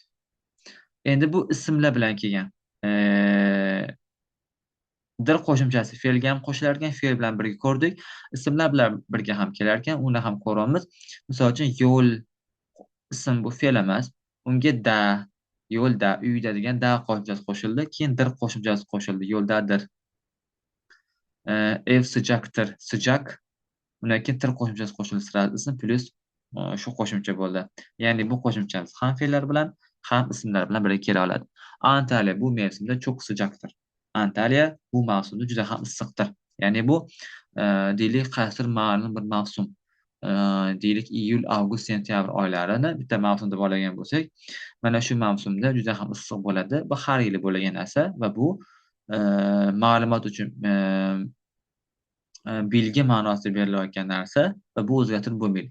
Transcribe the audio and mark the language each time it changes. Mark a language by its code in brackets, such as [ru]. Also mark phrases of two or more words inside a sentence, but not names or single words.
[uz] Endi bu ismlar bilan kelgan. Dir qo'shimchasi fe'lga ham qo'shilar ekan, fe'l bilan birga ko'rdik. Ismlar bilan birga ham kelar ekan, uni ham ko'ramiz. Misol uchun yo'l ism bu fe'l emas. Unga da, yo'lda, uyda degan da qo'shimchasi qo'shildi, keyin dir qo'shimchasi qo'shildi, yo'ldadir. [tr] Ev sıcaktır, sıcak. [uz] Undan keyin tir qo'shimchasi qo'shildi, sirali ism plus shu qo'shimcha bo'ldi. Ya'ni bu qo'shimchamiz ham fe'llar bilan, ham ismlar bilan birga kela oladi. [tr] Antalya bu mevsimda çok sıcaktır. [uz] Antalya bu mavsumda juda ham issiqdir. Ya'ni bu deylik qaysidir ma'lum bir mavsum. Deylik iyul, avgust, sentyabr oylarini bitta mavsumda bolagan bo'lsak, mana shu mavsumda juda ham issiq bo'ladi. Bu har yili bo'lgan narsa va bu ma'lumot uchun bilgi ma'nosida berilayotgan narsa va bu o'zgartirib bo'lmaydi.